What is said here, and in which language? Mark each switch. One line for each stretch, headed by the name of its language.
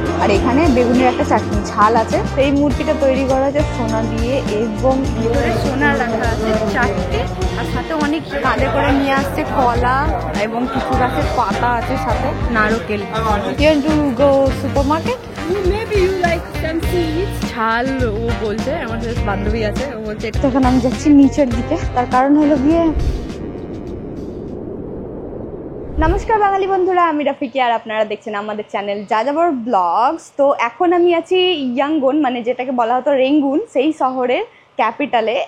Bangla: আর এখানে বেগুনের একটা চাটনি ঝাল আছে। এই মূর্তিটা তৈরি করা আছে সোনা দিয়ে, এবং ভিতরে সোনা রাখা আছে চারটে, আর সাথে অনেক কাঁধে করে নিয়ে আসছে কলা, এবং কিছু গাছের পাতা আছে, সাথে নারকেল।
English: You want to go supermarket? Maybe you like some seeds.
Bangla: ঝাল ও বলছে, আমার সাথে বান্ধবী আছে, ও বলছে তখন আমি যাচ্ছি নিচের দিকে, তার কারণ হলো গিয়ে। নমস্কার বাঙালি বন্ধুরা, আমি রাফিকি, আর আপনারা দেখছেন আমাদের চ্যানেল যাযাবর ব্লগস। তো এখন আমি আছি ইয়াঙ্গন, মানে যেটাকে বলা হতো রেঙ্গুন, সেই শহরের ক্যাপিটালে।